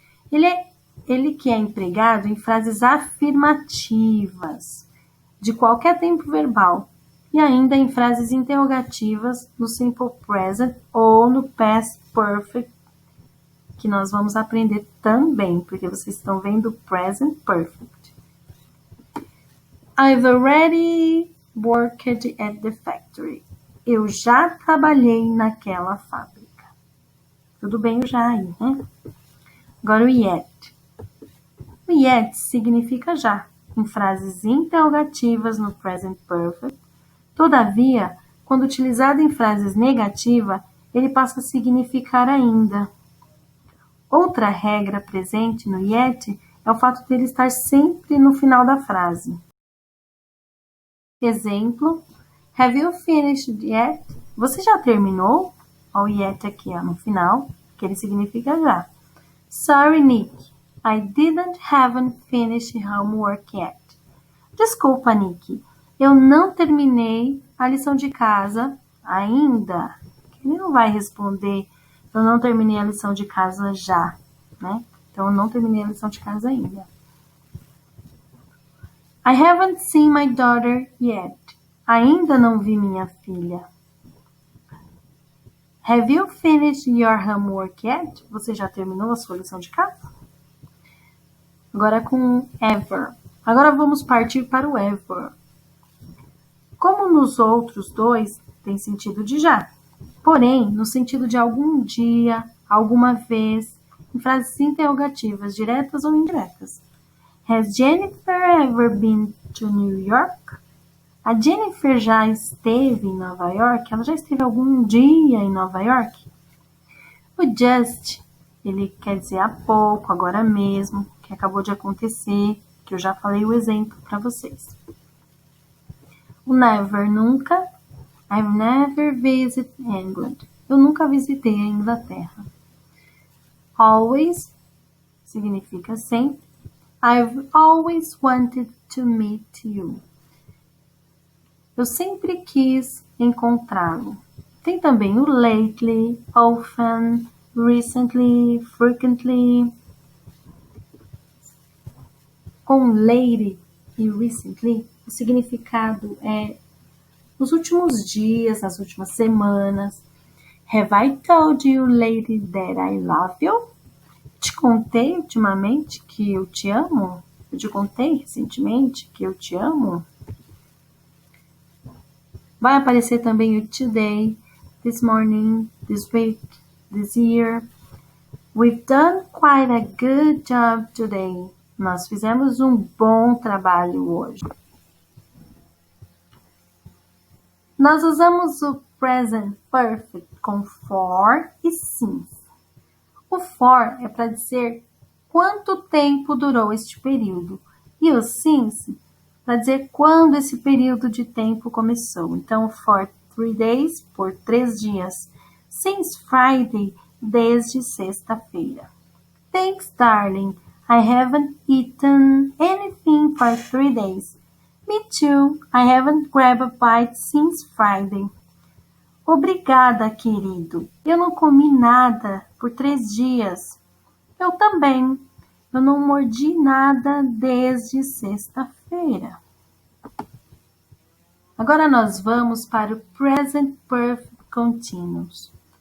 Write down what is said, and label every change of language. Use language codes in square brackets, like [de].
[pt] Ele que é empregado em frases afirmativas de qualquer tempo verbal e ainda em frases interrogativas no simple present ou no past perfect, que nós vamos aprender também, porque vocês estão vendo o present perfect. [en] I've already worked at the factory. [pt] Eu já trabalhei naquela fábrica. Tudo bem o já aí, né? Agora o yet. O yet significa já, em frases interrogativas no present perfect. Todavia, quando utilizado em frases negativas, ele passa a significar ainda. Outra regra presente no yet é o fato dele estar sempre no final da frase. [en] Exemplo, have you finished yet? [pt] Você já terminou? Olha o yet aqui no final, que ele significa já. [en] Sorry, Nick, I haven't finished homework yet. [pt] Desculpa, Nick, eu não terminei a lição de casa ainda. Ele não vai responder, eu não terminei a lição de casa já, né? Então, eu não terminei a lição de casa ainda. [en] I haven't seen my daughter yet. [pt] Ainda não vi minha filha. [en] Have you finished your homework yet? [pt] Você já terminou a sua lição de casa? Agora com ever. Agora vamos partir para o ever. Como nos outros dois, tem sentido de já. Porém, no sentido de algum dia, alguma vez, em frases interrogativas, diretas ou indiretas. [en] Has Jennifer ever been to New York? [pt] A Jennifer já esteve em Nova York? Ela já esteve algum dia em Nova York? O just, ele quer dizer há pouco, agora mesmo, que acabou de acontecer, que eu já falei o exemplo para vocês. O never, nunca. [en] I've never visited England. [pt] Eu nunca visitei a Inglaterra. Always significa sempre. [en] I've always wanted to meet you. [pt] Eu sempre quis encontrá-lo. Tem também o lately, often, recently, frequently. Com lately e recently, o significado é nos últimos dias, nas últimas semanas. [en] Have I told you lately that I love you? [pt] Te contei ultimamente que eu te amo? Eu te contei recentemente que eu te amo? Vai aparecer também o today, this morning, this week, this year. [en] We've done quite a good job today. [pt] Nós fizemos um bom trabalho hoje. Nós usamos o present perfect com for e since. O for é para dizer quanto tempo durou este período e o since para dizer quando esse período de tempo começou. Então, for 3 days, por 3 dias. Since Friday, desde sexta-feira. [en] Thanks, darling. I haven't eaten anything for 3 days. Me too. I haven't grabbed a bite since Friday. [pt] Obrigada, querido. Eu não comi nada por 3 dias. Eu também. Eu não mordi nada desde sexta-feira. Agora nós vamos para o Present Perfect Continuous.